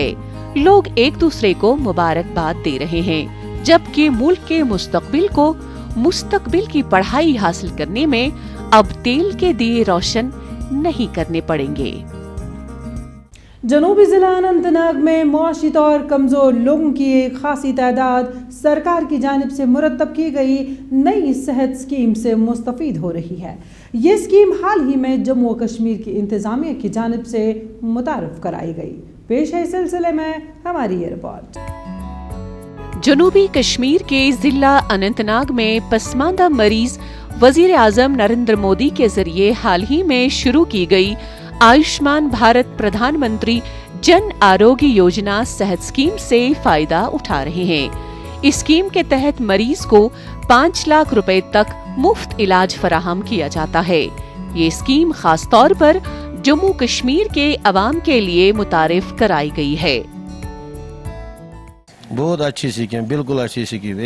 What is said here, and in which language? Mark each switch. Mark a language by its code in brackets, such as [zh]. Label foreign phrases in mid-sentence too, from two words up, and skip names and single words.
[ur] لوگ ایک دوسرے کو مبارکباد دے رہے ہیں، جبکہ ملک کے مستقبل کی پڑھائی حاصل کرنے میں اب تیل کے دیے روشن نہیں کرنے پڑیں گے. جنوبی ضلع اننت ناگ میں معاشی طور کمزور لوگوں کی ایک خاصی تعداد سرکار کی جانب سے مرتب کی گئی نئی صحت اسکیم سے مستفید ہو رہی ہے. یہ اسکیم حال ہی میں جموں و کشمیر کی انتظامیہ کی جانب سے متعارف کرائی گئی. پیش ہے اس سلسلے میں ہماری یہ رپورٹ. جنوبی کشمیر کے ضلع اننت ناگ میں پسماندہ مریض وزیر اعظم نریندر مودی کے ذریعے حال ہی میں شروع کی گئی آیوشمان بھارت پردھان منتری جن آروگیہ یوجنا صحت اسکیم سے فائدہ اٹھا رہے ہیں. اس اسکیم کے تحت مریض کو 5 لاکھ روپے تک مفت علاج فراہم کیا جاتا ہے. یہ اسکیم خاص طور پر جموں کشمیر کے عوام کے لیے متعارف کرائی گئی ہے. بہت اچھی اسکیم, بالکل اچھی اسکیم.